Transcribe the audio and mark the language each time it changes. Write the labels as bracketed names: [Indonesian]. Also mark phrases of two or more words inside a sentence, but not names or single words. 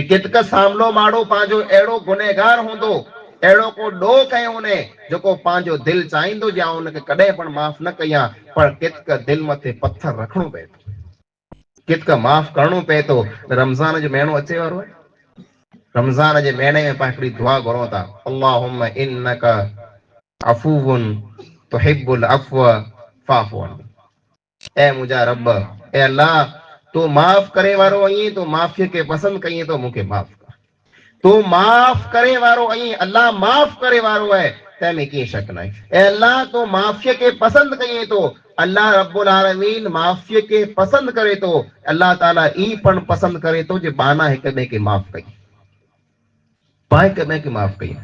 [Sindhi] केतक सामलो माण्हू पंहिंजो अहिड़ो गुनहगार हूंदो अहिड़ो को ॾोह कयो उन जेको पंहिंजो दिलि चाहींदो जे आउं उनखे कॾहिं पण माफ़ न कयां पर केतक दिलि मथे पत्थर रखणो पए थो केतक माफ़ करणो पए थो रमज़ान जो महीनो अचे वारो आहे रमज़ान जे महीने में पाण हिकिड़ी दुआ घुरूं था [Arabic] اللهم إنك عفو تحب العفو فاعف عني [Sindhi] ए मुंहिंजा रब ए अल्लाह तू माफ़ करे वारो आहीं तू माफ़ीअ खे पसंदि कईं तो मूंखे माफ़ कर तू माफ़ करे वारो आहीं अल्लाह माफ़ करे वारो आहे तंहिंमें कीअं शक न आहे ऐं अल्लाह तू माफ़ीअ खे पसंदि कईं तो अल्लाह [Arabic] رب العالمين [Sindhi] माफ़ीअ खे पसंदि करे थो। अल्लाह ताला ई पण पसंदि करे थो जे बाना हिक ॿिए खे माफ़ कई, पाण हिक ॿिए खे माफ़ कई।